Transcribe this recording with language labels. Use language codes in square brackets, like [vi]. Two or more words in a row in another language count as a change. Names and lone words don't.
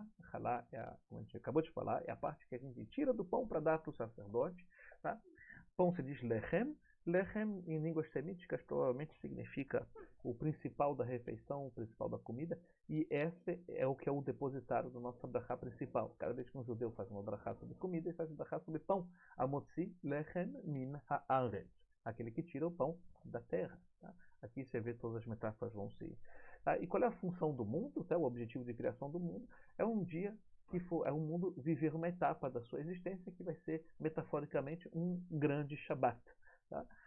[pt] Halá como a gente acabou de falar, é a parte que a gente tira do pão para dar para o sacerdote, tá? Pão se diz lechem. Lechem, em línguas semíticas, provavelmente significa o principal da refeição, o principal da comida, e esse é o que é o depositário do nosso brachá principal. Cada vez que um judeu faz uma brachá sobre comida, ele faz uma brachá sobre pão. [he] המוציא לחם מן הארץ, [pt] aquele que tira o pão da terra. Tá? Aqui você vê todas as metáforas vão se... Tá? E qual é a função do mundo? Tá? O objetivo de criação do mundo é um dia é um mundo viver uma etapa da sua existência que vai ser, metaforicamente, um grande Shabat. Tá?